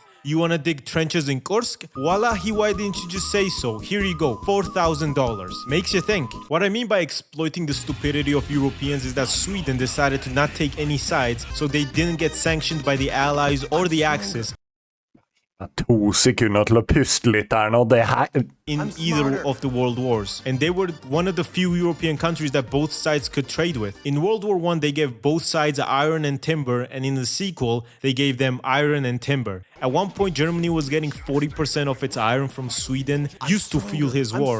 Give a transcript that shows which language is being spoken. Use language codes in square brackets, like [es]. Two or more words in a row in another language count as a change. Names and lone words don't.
[en] You wanna dig trenches in Kursk? Wallahi, why didn't you just say so? Here you go, $4,000. Makes you think. What I mean by exploiting the stupidity of Europeans is that Sweden decided to not take any sides, so they didn't get sanctioned by the Allies or the Axis [no] 2 sekunder til å puste litt her nå. Det her... [en] in either of the world wars. And they were one of the few European countries that both sides could trade with. In World War I, they gave both sides iron and timber, and in the sequel, they gave them iron and timber. At one point, Germany was getting 40% of its iron from Sweden, used to fuel his war.